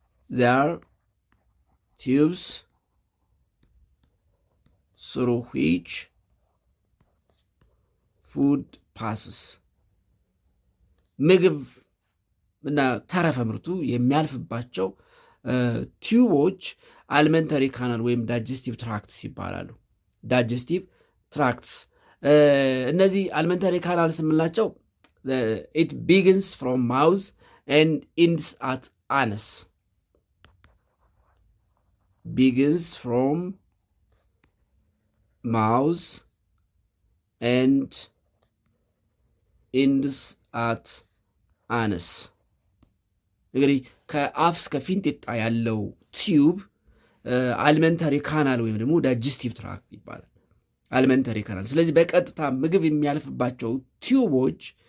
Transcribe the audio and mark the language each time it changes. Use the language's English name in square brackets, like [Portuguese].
[English] They are tubes through which food passes. [Amharic] ምግብ እና ተረፈ ምርቱ የሚያልፍባቸው ቲዩቦች አሊመንተሪ ካናል ወይም ዳይጀስቲቭ ትራክትስ ይባላሉ። ዳይጀስቲቭ ትራክትስ እነዚህ አሊመንተሪ ካናልስ የምንላቸው [English] it begins from mouth and ends at anus. Begins from mouth and ends at anus. [Amharic] እንግዲህ ከአፍ እስከ ፊንጢጣ ያለው ቲዩብ አሊመንተሪ ካናል ወይም ደግሞ ዳይጀስቲቭ ትራክት ይባላል። አሊመንተሪ ካናል። ስለዚህ በቀጥታ ምግብ የሚያልፍባቸው ቲዩቦች